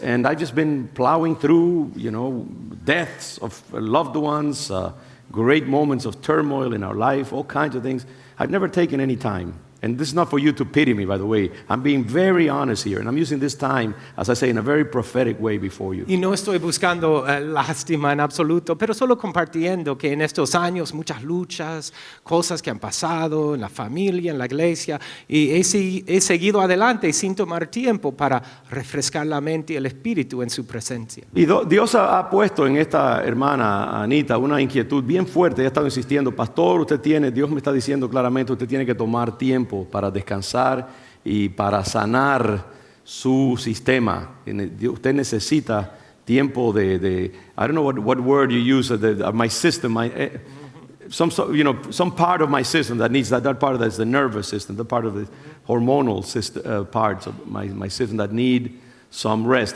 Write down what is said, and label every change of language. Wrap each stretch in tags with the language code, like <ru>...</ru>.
<en>And I've just been plowing through, deaths of loved ones, great moments of turmoil in our life, all kinds of things. I've never taken any time. and this is not for you to pity me, by the way. I'm being very honest here, and I'm using this time, as I say, in a very prophetic way before you.</en> <es>Y no estoy buscando lástima en absoluto, pero solo compartiendo que en estos años muchas luchas, cosas que han pasado en la familia, en la iglesia, y he seguido adelante sin tomar tiempo para refrescar la mente y el espíritu en su presencia. Y Dios ha puesto en esta hermana Anita una inquietud bien fuerte. Ella ha estado insistiendo, pastor, Dios me está diciendo claramente, usted tiene que tomar tiempo para descansar y para sanar su sistema. Usted necesita tiempo de</es> <en>I don't know what word you use, my system, some part of my system that needs that part of that is the nervous system, the part of the hormonal system, parts of my system that need some rest.</en>